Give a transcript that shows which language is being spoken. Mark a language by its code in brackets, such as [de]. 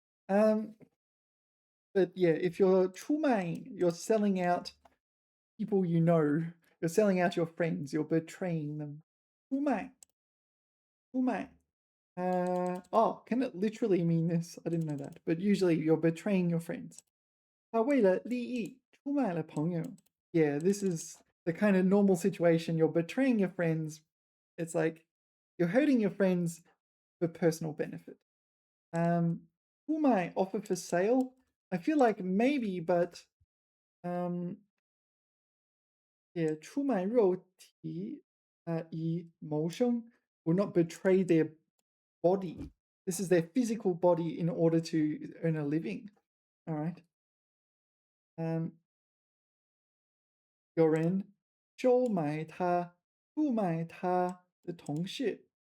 [en] But yeah, if you're 出卖, you're selling out people you know. You're selling out your friends. You're betraying them. 出卖.出卖. Can it literally mean this? I didn't know that. But usually you're betraying your friends. [zh] 他为了利益出卖了朋友. [en] Yeah, this is the kind of normal situation. You're betraying your friends. It's like you're hurting your friends for personal benefit. 出卖 offer for sale. I feel like maybe, but yeah, 出卖肉体以谋生 will not betray their body. This is their physical body in order to earn a living. All right. [zh] 有人收买他、出卖他的同事.